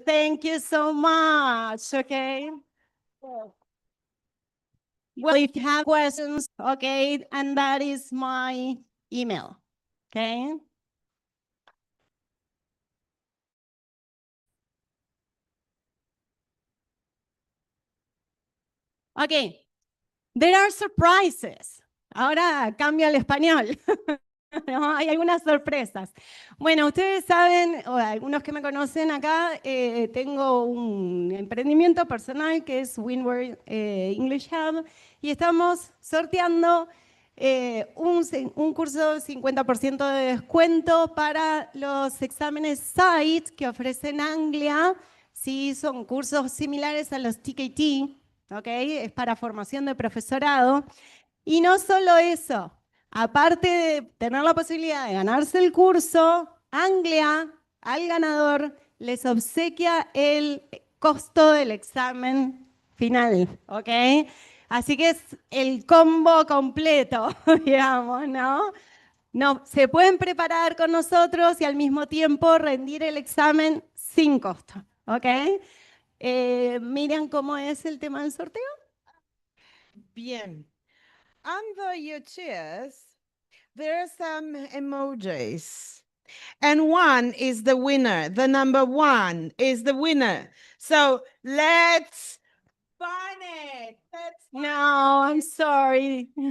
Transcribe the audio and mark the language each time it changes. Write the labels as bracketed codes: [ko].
[en] Thank you so much, okay? Well, if you have questions, okay, and that is my email, okay? Okay, there are surprises. [es] Ahora cambio al español. No, hay algunas sorpresas. Bueno, ustedes saben, o algunos que me conocen acá, tengo un emprendimiento personal que es Windward English Hub y estamos sorteando un curso 50% de descuento para los exámenes SITE que ofrecen Anglia. Sí, son cursos similares a los TKT, ¿ok? Es para formación de profesorado. Y no solo eso, aparte de tener la posibilidad de ganarse el curso, Anglia al ganador les obsequia el costo del examen final, ¿ok? Así que es el combo completo, digamos, ¿no? No, se pueden preparar con nosotros y al mismo tiempo rendir el examen sin costo, ¿ok? Miren cómo es el tema del sorteo. Bien. [en] Under your chairs, there are some emojis. And one is the winner. The number one is the winner. So let's find it. No, I'm sorry.